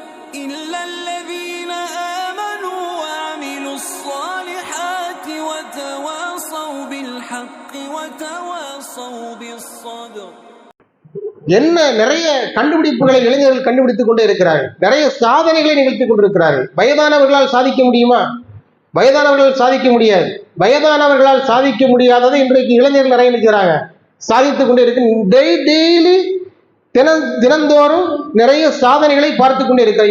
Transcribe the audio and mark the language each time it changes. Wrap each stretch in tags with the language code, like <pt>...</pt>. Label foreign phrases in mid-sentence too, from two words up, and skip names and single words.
<ar>إلا الذين آمنوا وعملوا الصالحات وتواصوا بالحق وتواصوا بالصبر.</ar> <ta>என்ன நிறைய கண்டுபிடிப்புகளை இளைஞர்கள் கண்டுபிடித்துக் கொண்டே இருக்கிறார்கள், நிறைய சாதனைகளை நிகழ்த்திக் கொண்டிருக்கிறார்கள். வயதானவர்களால் சாதிக்க முடியுமா? வயதானவர்களால் சாதிக்க முடியாது. வயதானவர்களால் சாதிக்க முடியாததை இன்றைக்கு இளைஞர்கள் நிறைய நிற்கிறாங்க, சாதித்துக் கொண்டே இருக்கு. டெய்லி தினந்தோறும் நிறைய சாதனைகளை பார்த்து கொண்டே இருக்கிறோம்.</ta>